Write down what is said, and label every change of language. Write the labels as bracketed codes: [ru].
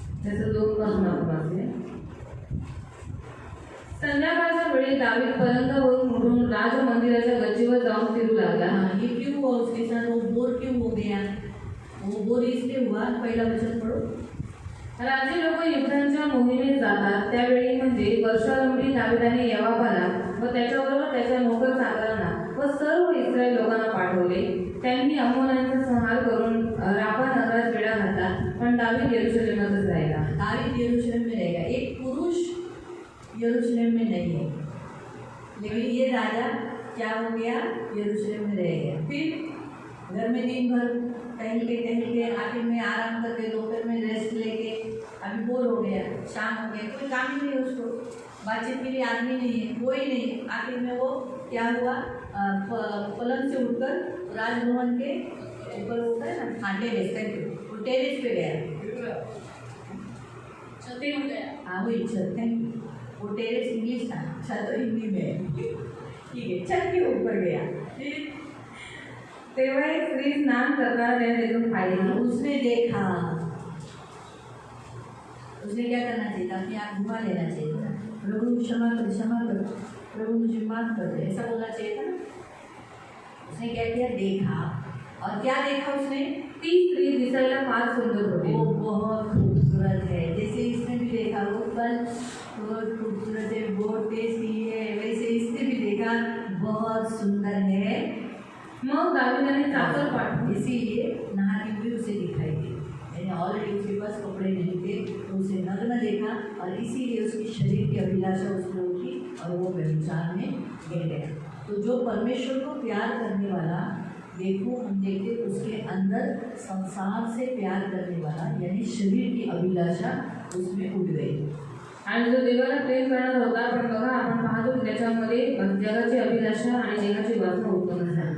[mr] त्याचं 2 पासून आपण वाचूया। संध्याकाळच्या वेळी दावीद पलंगावरून उठून राज मंदिराच्या गच्चीवर जाऊन फिरू लागला। [hi] ये क्यों हुआ उसके साथ, वो बोर क्यों हो गया? वो बोर इसलिए हुआ, पहला वचन पढ़ो। [mr] राजे लोक युद्धांच्या मोहिमेत जातात त्यावेळी म्हणजे वर्षारंभी दाविदाने योआबाला व त्याच्याबरोबर त्याच्या नोकर चाकरांना व सर्व इस्रायल लोकांना पाठवले। त्यांनी अम्मोनांचा संहार करून राफा नगरात वेढा घातला, पण दावीद यरूशलेमातच राहिला। [hi] दावीद यरूशलेम में रहेगा। एक पुरुष यरूशलेम में नहीं है, लेकिन ये राजा क्या हो गया? यरूशलेम में रह गया। फिर घर में दिन भर टहल के आखिर में आराम करके दोपहर में रेस्ट लेके अभी बोर हो गया, शाम हो गया, कोई काम ही नहीं उसको, बातचीत के लिए आदमी नहीं है, कोई नहीं। आखिर में वो क्या हुआ? पलंग से उठकर राजभवन के ऊपर होता है ना, हाँ टेरेस पे गया, हाँ वही छत, थैंक यू। वो टेरेस इंग्लिश था, छत हिंदी में, ठीक है, छत के ऊपर गया। [mr] तेव्हा एक स्त्री स्नान करताना त्याने तिथून पाहिली। [hi] उसने देखा, उसने क्या करना चाहिए था? अपनी आँख घुमा लेना चाहिए था, प्रभु क्षमा कर, प्रभु मुझे माफ कर दे, ऐसा बोलना चाहिए था ना। उसने क्या किया? देखा, और क्या देखा उसने? [mr] ती स्त्री दिसायला फार सुंदर होती। [hi] वो बहुत खूबसूरत है, जैसे इसने भी देखा वो फल बहुत खूबसूरत है, बहुत टेस्टी है, वैसे इसने भी देखा बहुत सुंदर है। [mr] मग दाविदाने चाकर पाठवली, [hi] इसीलिए नहाती हुई उसे दिखाई दी। यानी ऑलरेडी उसके पास कपड़े नहीं थे, तो उसे नग्न देखा और इसीलिए उसकी शरीर की अभिलाषा उसमें उठी और वो व्यभिचार में गिर गया। तो जो परमेश्वर को प्यार करने वाला, देखो हम देखते उसके अंदर संसार से प्यार करने वाला यानी शरीर की अभिलाषा उसमें उठ गई। [mr] आणि जो देवाला प्रेम करणार होता, पण बघा आपण पाहतो की त्याच्यामध्ये जगाची अभिलाषा आणि देवाची वासना उत्पन्न झाली।